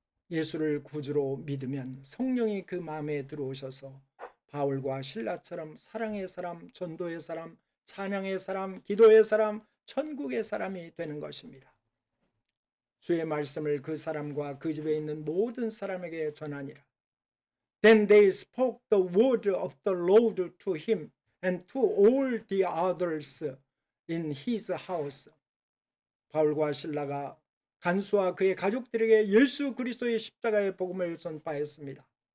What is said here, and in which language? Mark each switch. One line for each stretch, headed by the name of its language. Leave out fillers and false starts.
Korean: 예수를 구주로 믿으면 성령이 그 마음에 들어오셔서 바울과 실라처럼 사랑의 사람, 전도의 사람, 찬양의 사람, 기도의 사람, 천국의 사람이 되는 것입니다. 주의 말씀을 그 사람과 그 집에 있는 모든 사람에게 전하니라.
English: Then they spoke the word of the Lord to him and to all the others in his house.
Korean: 바울과 실라가 간수와 그의 가족들에게 예수 그리스도의 십자가의 복음을 전파했습니다.